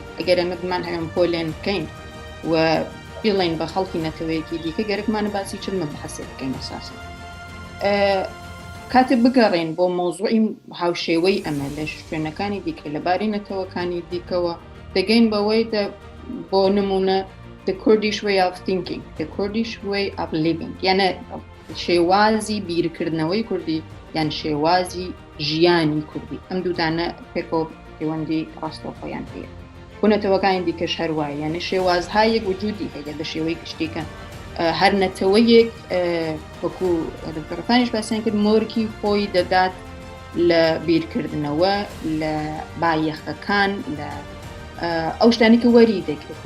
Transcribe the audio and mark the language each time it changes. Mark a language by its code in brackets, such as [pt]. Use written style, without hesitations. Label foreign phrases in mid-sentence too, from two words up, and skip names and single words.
[ckb] ئەگەر ئێمە بمان هەم پۆلێن بکەین و بڵێن بە خەڵکی نەتەوەیەکی دیکە گەرەکمانە باسی چ مەبحەسێ بکەین ئەساسن. کاتێ بگەڕێن بۆ مۆزوعی هاوشێوەی ئەمە لە شوێنەکانی دیکە لەبارەی نەتەوەکانی دیکەوە دەگەین بەوەی بۆ نمونە [en] the Kurdish way of thinking, the Kurdish way of living، [ckb] یعنی شێوازی بیرکردنەوەی کوردی یان شێوازی ژیانی کوردی. ئەم دوودانە پێکۆ پەیوەندی ڕاستەوخۆیان هەیە. بۆ نەتەوەکانی دیکەش هەروایە، یعنی شێوازهایەک وجودی هەیە لە شێوەی گشتیکە هەر نەتەوەیەک وەکو دکتۆرەکانیش باسییان کرد مۆرکی خۆی دەدات لە بیرکردنەوە لە بایەخەکان، لە ئەو شتانی کە وەری دەکرێت.